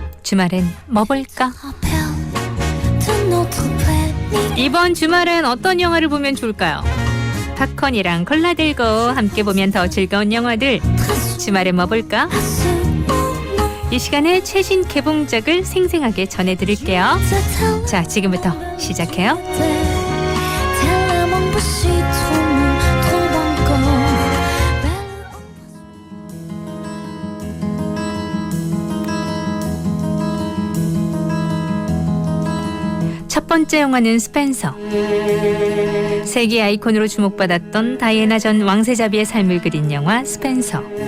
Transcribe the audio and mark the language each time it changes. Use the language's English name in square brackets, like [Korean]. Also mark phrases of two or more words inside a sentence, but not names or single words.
[Korean] 주말엔 뭐 볼까? [French] d'un autre planète. [Korean] 이번 주말엔 어떤 영화를 보면 좋을까요? 팝콘이랑 콜라 들고 함께 보면 더 즐거운 영화들. 주말에 뭐 볼까? 이 시간에 최신 개봉작을 생생하게 전해드릴게요. 자, 지금부터 시작해요. [French] tellement poussé, trop mou, trop encore. [Korean] 첫 번째 영화는 스펜서. 세계 아이콘으로 주목받았던 다이애나 전 왕세자비의 삶을 그린 영화 스펜서.